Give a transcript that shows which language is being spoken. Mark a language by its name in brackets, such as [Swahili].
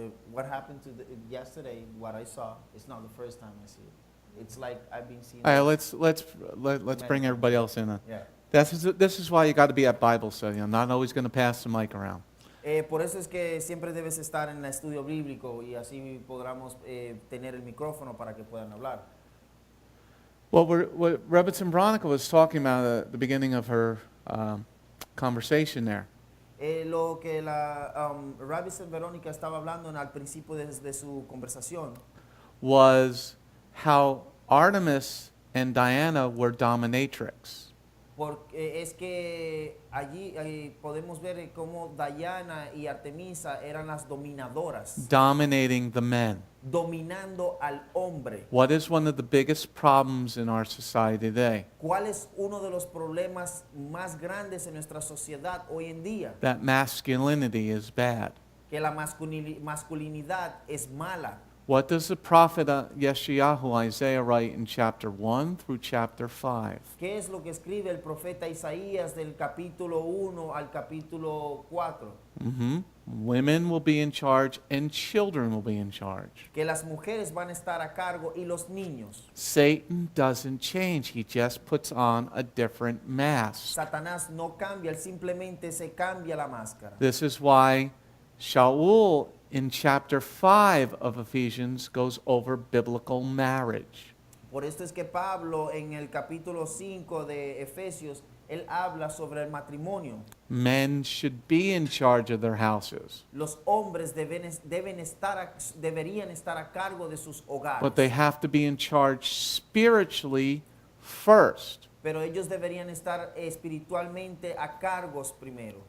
[English] What happened yesterday, what I saw, it's not the first time I see it. It's like I've been seeing. All right, let's bring everybody else in on. Yeah. This is why you got to be at Bible study. I'm not always going to pass the mic around. [Spanish] Por eso es que siempre debes estar en el estudio bíblico y así podamos tener el micrófono para que puedan hablar. [English] Well, what Rebitz Veronica was talking about at the beginning of her conversation there [Spanish] Lo que la Rabbi Verónica estaba hablando al principio de su conversación [English] was how Artemis and Diana were dominatrix. [Spanish] Porque es que allí podemos ver cómo Diana y Artemisa eran las dominadoras, [English] Dominating the men. [Spanish] dominando al hombre. [English] What is one of the biggest problems in our society today? [Spanish] ¿Cuál es uno de los problemas más grandes en nuestra sociedad hoy en día? [English] That masculinity is bad. [Spanish] Que la masculinidad es mala. [English] What does the prophet Yeshayahu, Isaiah, write in chapter 1 through chapter 5? [Spanish] ¿Qué es lo que escribe el profeta Isaías del capítulo 1 al capítulo 4? [English] Women will be in charge and children will be in charge. [Spanish] Que las mujeres van a estar a cargo y los niños. [English] Satan doesn't change. He just puts on a different mask. [Spanish] Satanás no cambia, él simplemente se cambia la máscara. [English] This is why Shaul in chapter 5 of Ephesians goes over biblical marriage. [Spanish] Por esto es que Pablo en el capítulo 5 de Efesios, él habla sobre el matrimonio. [English] Men should be in charge of their houses, [Spanish] Los hombres deberían estar a cargo de sus hogares. [English] but they have to be in charge spiritually first. [Spanish] Pero ellos deberían estar espiritualmente a cargos primero.